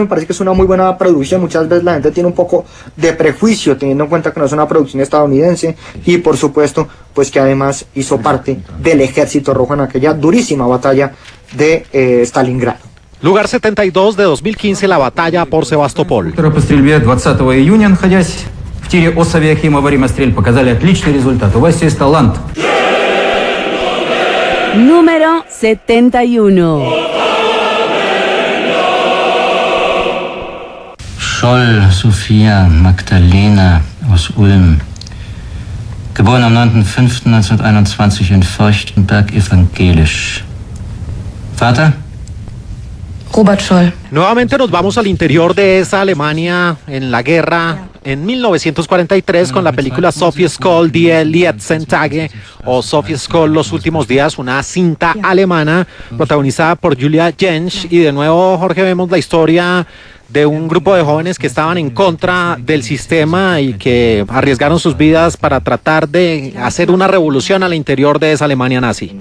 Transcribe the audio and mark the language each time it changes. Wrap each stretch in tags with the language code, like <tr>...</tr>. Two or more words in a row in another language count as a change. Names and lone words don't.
<es>Me parece que es una muy buena producción. Muchas veces la gente tiene un poco de prejuicio teniendo en cuenta que no es una producción estadounidense, y por supuesto pues que además hizo parte del Ejército Rojo en aquella durísima batalla de Stalingrado. Lugar 72 de 2015, la batalla por Sebastopol.</es> <ru>По стрельбе 20 июня, находясь в тире Осавиахима во время стрельб, показали отличный результат. У вас есть талант.</ru> <es>Número 71.</es> <de>Scholl Sophia Magdalena aus Ulm. Geboren am 9.5.1921 in Feuchtenberg, evangelisch. Vater? Robert Scholl.</de> <es>Nuevamente nos vamos al interior de esa Alemania en la guerra en 1943 con la película Sophie Scholl Die letzten Tage, o Sophie Scholl Los últimos días, una cinta alemana protagonizada por Julia Jentsch. Y de nuevo, Jorge, vemos la historia de un grupo de jóvenes que estaban en contra del sistema y que arriesgaron sus vidas para tratar de hacer una revolución al interior de esa Alemania nazi.</es>